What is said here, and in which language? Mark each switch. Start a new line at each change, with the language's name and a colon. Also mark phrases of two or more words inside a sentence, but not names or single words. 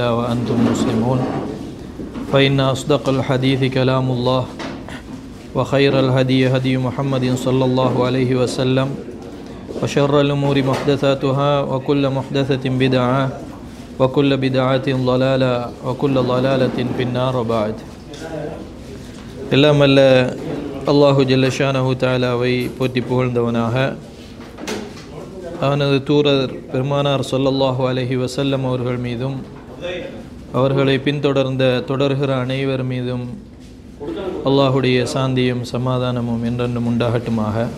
Arabic: وأنتم مسلمون فإن أصدق الحديث كلام الله وخير الهدي هدي محمد صلى الله عليه وسلم وشر الأمور محدثاتها وكل محدثة بدعة وكل بدعة ضلالة وكل ضلالة في النار وبعد
Tamil: எல்லாம் அல்ல அல்லாஹு
Arabic: جل شأنه
Tamil: தஆலாவை போற்றி புகழ்ந்தவனாக அவனது தூதர் பெருமானார்
Arabic: صلى الله عليه وسلم
Tamil: அவர்கள் மீதும் அவர்களை பின்தொடர்ந்த தொடர்கிற அனைவர் மீதும் அல்லாஹுடைய சாந்தியும் சமாதானமும் என்றென்றும் உண்டாகட்டுமாக.